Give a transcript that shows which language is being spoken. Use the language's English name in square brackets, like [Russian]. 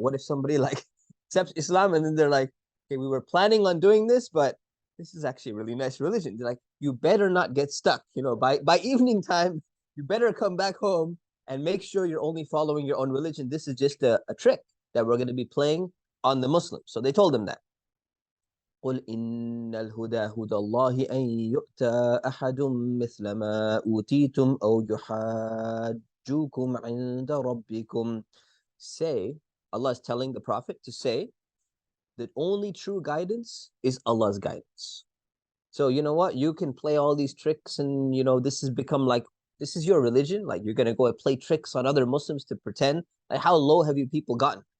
[English] Like, what if somebody like accepts Islam and then they're like, okay, we were planning on doing this, but this is actually a really nice religion. They're like, you better not get stuck. You know, by evening time, you better come back home and make sure you're only following your own religion. This is just a trick that we're going to be playing on the Muslims. So they told them that. [Arabic] قل إن الهدى هدى الله أن يؤتى أحد مثل ما أوتيتم أو يحاجوكم عند ربكم. [English] Say, Allah is telling the Prophet to say that only true guidance is Allah's guidance. So you know what? You can play all these tricks and this has become like, this is your religion. Like you're going to go and play tricks on other Muslims to pretend. Like how low have you people gotten?